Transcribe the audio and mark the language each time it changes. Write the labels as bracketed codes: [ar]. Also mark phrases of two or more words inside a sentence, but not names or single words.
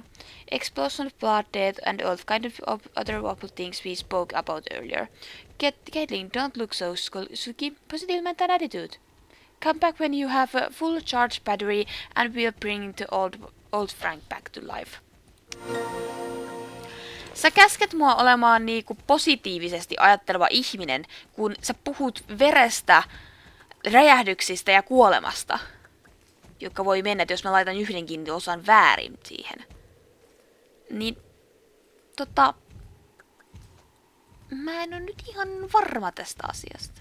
[en] Explosion, blood, death and all kind of other awful things we spoke about earlier. Caitlin, don't look so sulky. Positive mental attitude. Come back when you have a full charged battery and we'll bring the old Frank back to life. [fi] Sä käsket mua olemaan niinku positiivisesti ajatteleva ihminen, kun sä puhut verestä, räjähdyksistä ja kuolemasta, joka voi mennä, jos mä laitan yhdenkin osan väärin siihen. Niin, mä en ole nyt ihan varma tästä asiasta.